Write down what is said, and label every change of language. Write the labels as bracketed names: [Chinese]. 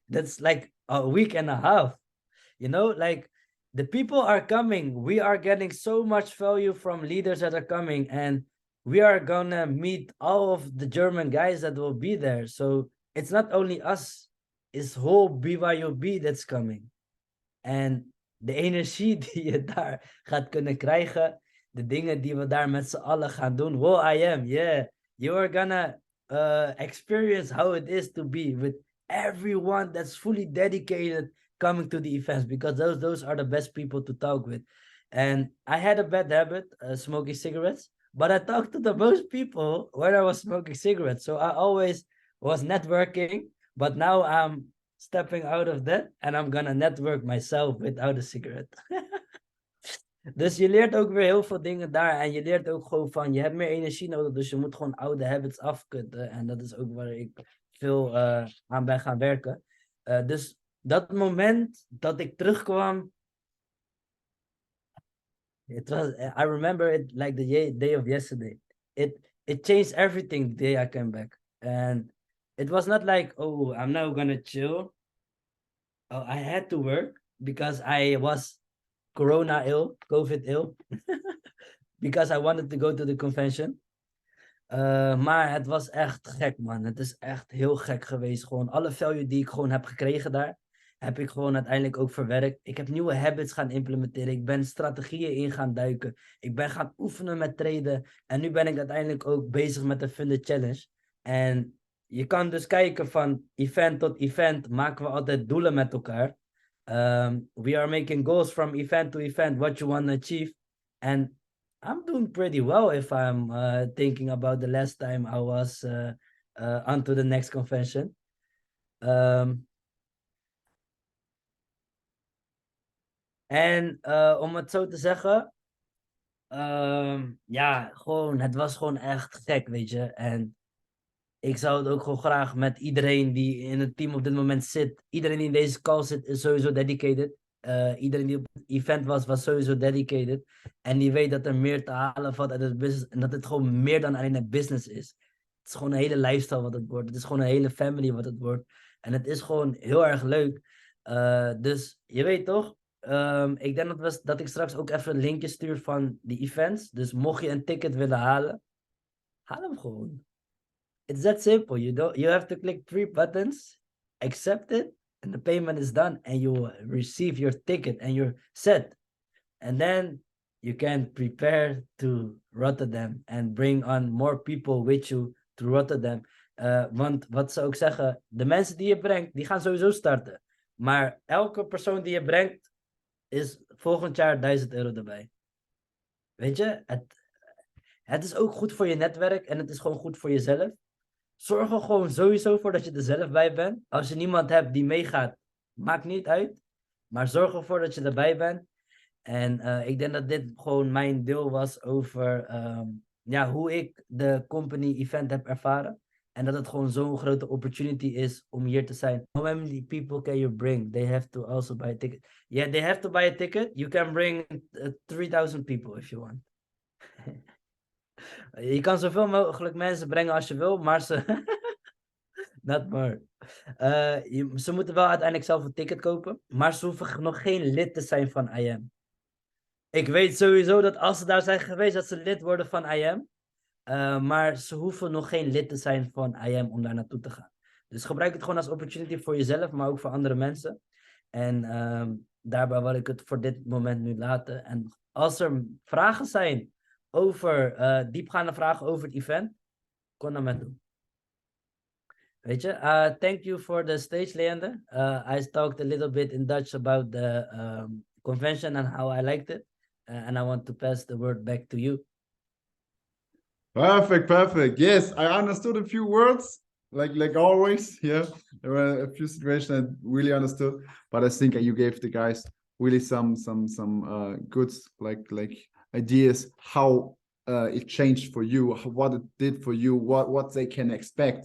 [English] That's like a week and a half. You know, like the people are coming. We are getting so much value from leaders that are coming, and we are gonna meet all of the German guys that will be there. So it's not only us, it's whole BYOB that's coming. [Dutch] En de energie die je daar gaat kunnen krijgen, de dingen die we daar met z'n allen gaan doen. [English] Wow, I am, yeah. You are gonna experience how it is to be with everyone that's fully dedicated coming to the events, because those are the best people to talk with. And I had a bad habit, smoking cigarettes, but I talked to the most people when I was smoking cigarettes. So I always was networking, but now I'm stepping out of that and I'm gonna network myself without a cigarette. [Dutch] Dus je leert ook weer heel veel dingen daar en je leert ook gewoon van, je hebt meer energie nodig, dus je moet gewoon oude habits afkutten. En dat is ook waar ik veel aan ben gaan werken. Dus dat moment dat ik terugkwam, [English] I remember it like the day of yesterday. It changed everything the day I came back. And it was not like, oh, I'm now gonna chill. Oh, I had to work because I was COVID ill, because I wanted to go to the convention. [Dutch] Maar het was echt gek, man. Het is echt heel gek geweest. Gewoon alle value die ik gewoon heb gekregen daar, heb ik gewoon uiteindelijk ook verwerkt. Ik heb nieuwe habits gaan implementeren. Ik ben strategieën in gaan duiken. Ik ben gaan oefenen met traden. En nu ben ik uiteindelijk ook bezig met de Funded Challenge. En je kan dus kijken van event tot event maken we altijd doelen met elkaar. [English] We are making goals from event to event, what you want to achieve. And I'm doing pretty well if I'm thinking about the last time I was on to the next convention. [Dutch] En om het zo te zeggen, ja, gewoon, het was gewoon echt gek, weet je. En ik zou het ook gewoon graag met iedereen die in het team op dit moment zit, iedereen die in deze call zit, is sowieso dedicated. Iedereen die op het event was sowieso dedicated. En die weet dat er meer te halen valt uit het business. En dat het gewoon meer dan alleen een business is. Het is gewoon een hele lifestyle wat het wordt. Het is gewoon een hele family wat het wordt. En het is gewoon heel erg leuk. Dus je weet toch? Ik denk dat ik straks ook even een linkje stuur van die events. Dus mocht je een ticket willen halen, haal hem gewoon. [English] It's that simple. You have to click 3 buttons, accept it, and the payment is done, and you will receive your ticket and you're set. And then you can prepare to Rotterdam and bring on more people with you to Rotterdam. [Dutch] Want wat ze ook zeggen, de mensen die je brengt, die gaan sowieso starten. Maar elke persoon die je brengt, is volgend jaar €1000 erbij. Weet je, het is ook goed voor je netwerk en het is gewoon goed voor jezelf. Zorg er gewoon sowieso voor dat je er zelf bij bent. Als je niemand hebt die meegaat, maakt niet uit. Maar zorg ervoor dat je erbij bent. En ik denk dat dit gewoon mijn deel was over hoe ik de company event heb ervaren. En dat het gewoon zo'n grote opportunity is om hier te zijn. [English] How many people can you bring? They have to also buy a ticket. Yeah, they have to buy a ticket. You can bring 3000 people if you want. [Dutch] Je kan zoveel mogelijk mensen brengen als je wil, maar ze... [English] Not more. [Dutch] Ze moeten wel uiteindelijk zelf een ticket kopen, maar ze hoeven nog geen lid te zijn van IM. Ik weet sowieso dat als ze daar zijn geweest, dat ze lid worden van IM. Maar ze hoeven nog geen lid te zijn van IM om daar naartoe te gaan. Dus gebruik het gewoon als opportunity voor jezelf, maar ook voor andere mensen. En daarbij wil ik het voor dit moment nu laten. En als er vragen zijn over diepgaande vragen over het event, kon dat met doen. Weet je, [English] thank you for the stage, Leander. I talked a little bit in Dutch about the convention and how I liked it. And I want to pass the word back to you. Perfect. Yes, I understood a few words, like always. Yeah, there were a few situations I really understood, but I think you gave the guys really some good like ideas how it changed for you, what it did for you, what they can expect.